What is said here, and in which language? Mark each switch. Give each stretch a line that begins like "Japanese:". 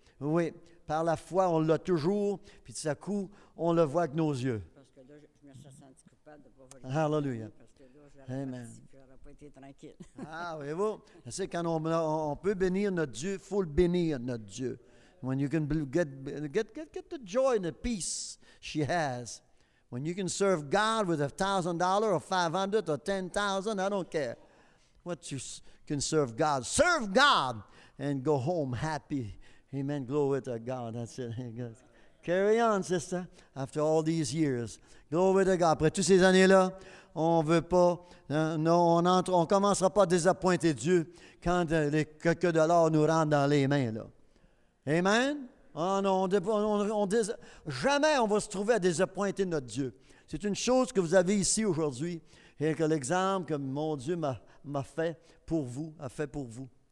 French: Oui, par la foi, on l'a toujours, puis tout à coup, on le voit avec nos yeux. Parce que là, je me suis senti coupable de ne pas voler. Hallelujah. Parce que là, j'aurais pas été tranquille. Ah, voyez-vous, c'est quand on peut bénir notre Dieu, il faut le bénir, notre Dieu.
English: When you can get the joy and the peace she has. When you can serve God with $1,000 or $500 or $10,000, I don't care. What you can serve God. Serve God and go home happy. Amen. Glory to God. That's it. Carry on, sister, after all these years. Glory to God.
French: Après toutes ces années-là, on ne veut pas, on ne commencera pas à désappointer Dieu quand les quelques dollars nous rentrent dans les mains, là. Amen? Oh non, jamais on va se trouver à désappointer notre Dieu. C'est une chose que vous avez ici aujourd'hui et que l'exemple que mon Dieu m'a fait pour vous, a fait pour vous.